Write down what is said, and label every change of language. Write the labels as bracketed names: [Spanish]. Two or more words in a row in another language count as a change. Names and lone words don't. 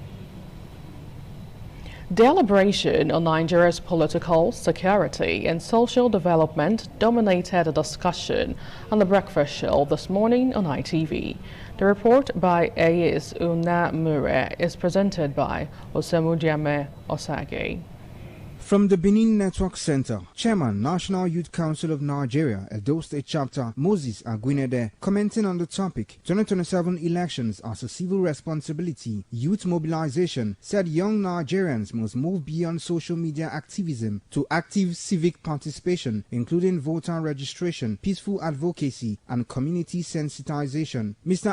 [English] Deliberation on Nigeria's political, security, and social development dominated the discussion on the breakfast show this morning on ITV. The report by Ayes Unamure is presented by Osemudiame Osage. From the Benin Network Center, Chairman, National Youth Council of Nigeria, Edo State Chapter, Moses Aguinede, commenting on the topic, 2027 elections as a civil responsibility, youth mobilization, said young Nigerians must move beyond social media activism to active civic participation, including voter registration, peaceful advocacy, and community sensitization. Mr.